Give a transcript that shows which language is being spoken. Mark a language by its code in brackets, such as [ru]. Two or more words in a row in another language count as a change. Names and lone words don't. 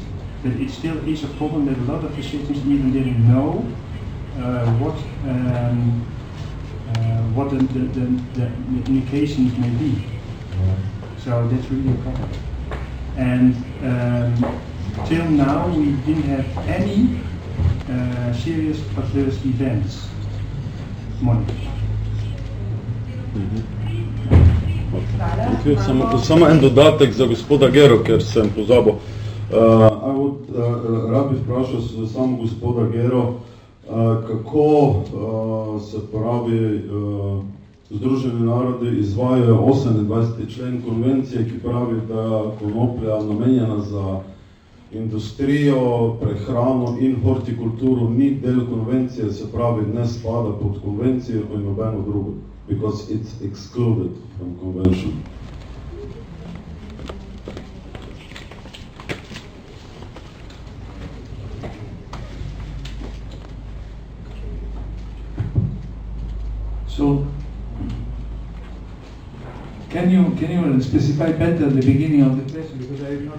[en] But it still is a problem that a lot of physicians even didn't know what the indications may be. So that's really a problem. And till now we didn't have any serious adverse events monitored. [sl] Samo en dodatek za gospoda Gero, ker sem pozabil. Rad bi vprašal samo gospoda Gero, kako se pravi Združeni narodi izvajajo 28. člen konvencije, ki pravi, da konoplja namenjena za industrijo, prehrano in hortikulturo ni del konvencije, se pravi, ne spada pod konvencijo in nobeno drugo, [en] because it's excluded from convention. So, can you specify better the beginning of the question, because I have not...